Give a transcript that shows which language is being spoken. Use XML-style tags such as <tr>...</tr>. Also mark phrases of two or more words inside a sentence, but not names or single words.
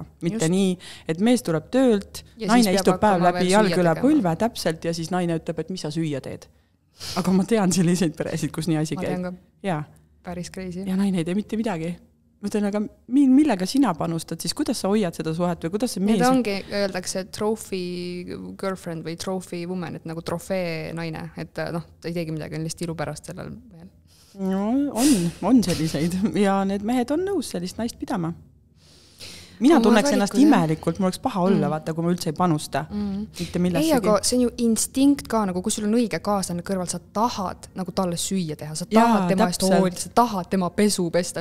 <et>Mitte nii, et mees tuleb töölt, ja naine istub päev läbi jalg üle põlve täpselt ja siis naine ütleb, et mis sa süüa teed. Aga ma tean selliseid peresid, kus nii asi käib. Ja. Päris crazy. Ja naine ei tee mitte midagi. Mõtlen, aga millega sina panustad, siis kuidas sa hoiad seda suhet või kuidas see mees... Need ongi, öeldakse</et> <en>trophy girlfriend</en> <et>või</et> <en>trophy woman,</en> <et>et nagu trofee naine, et ta ei teegi midagi, on lihtsalt ilu pärast sellel mehel. No, on selliseid ja need mehed on nõus sellist naist pidama. Mina tunneks ennast imelikult, mul oleks paha olla, vaata, kui ma üldse ei panusta. Mitte millessegi. Ei, aga see on ju instinkt ka, nagu kui sul on õige kaaslane kõrval, sa tahad nagu talle süüa teha, sa tahad tema eest hoolida, sa tahad tema pesu pesta.</et>